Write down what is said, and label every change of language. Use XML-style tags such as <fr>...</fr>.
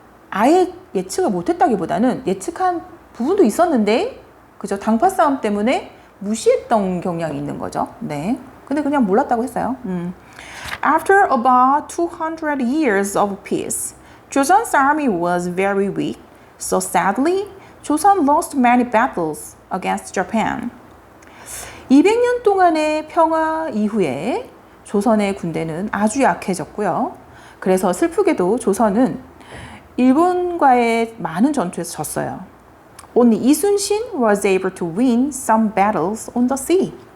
<ko>아예 예측을 못했다기보다는 예측한 부분도 있었는데, 그죠? 당파 싸움 때문에 무시했던 경향이 있는 거죠. 네. 근데 그냥 몰랐다고 했어요.</ko> <en>After about 200 years of peace, Joseon's army was very weak. So sadly, Joseon lost many battles against Japan.</en> <ko>200년 동안의 평화 이후에 조선의 군대는 아주 약해졌고요. 그래서 슬프게도 조선은 일본과의 많은 전투에서 졌어요.</ko> <en>Only 이순신 was able to win some battles on the sea.</en>